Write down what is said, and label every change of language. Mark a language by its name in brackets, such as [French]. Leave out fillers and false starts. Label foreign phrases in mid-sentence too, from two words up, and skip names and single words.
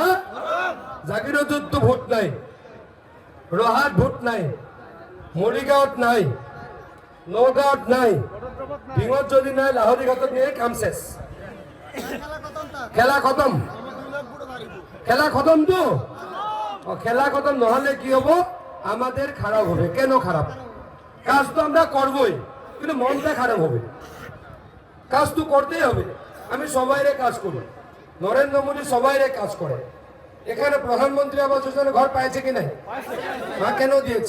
[Assamese] জাগিৰোডততো ভোট নাই, ৰহাত ভোট নাই, মৰিগাঁৱত নাই, নগাঁৱত নাই, ডিঙত যদি নাই লাহৰীঘাটত নিয়ে কাম চেছ। খেলা খতম, খেলা খতমতো। খেলা খতম নহলে কি হব? [Bangla] আমাদের খারাপ হবে। কেন খারাপ? কাজ তো আমরা করবই, কিন্তু মনটা খারাপ হবে। কাজ তো করতেই হবে। আমি সবাইরে কাজ করি, নরেন্দ্র মোদী সবাইরে কাজ করে। এখানে প্রধানমন্ত্রী আবাস যোজনা ঘর পাইছে কি নাই? হ্যাঁ, কেন দিয়েছে?